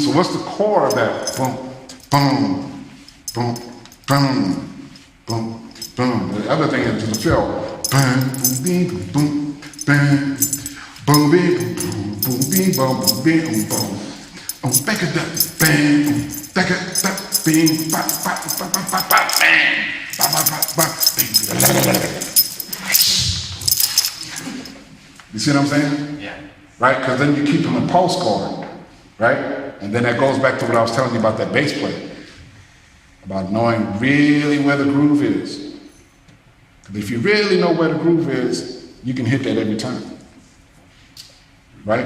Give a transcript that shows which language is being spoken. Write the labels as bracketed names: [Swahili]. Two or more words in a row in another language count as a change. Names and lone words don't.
[English] So what's the core of that? Boom, boom, boom, boom, boom, boom. The other thing is the feel. Boom, boom, boom, boom, bam, boom, boom, boom, boom, boom, boom, boom, boom. Back it up, bang, back it up, bing, ba, ba, ba, ba, ba, ba, bang, ba, ba, ba, ba, bing. You see what I'm saying? Yeah. Right? Because then you keep them in pulse going, right? And then that goes back to what I was telling you about that bass player, about knowing really where the groove is. Because if you really know where the groove is, you can hit that every time, right?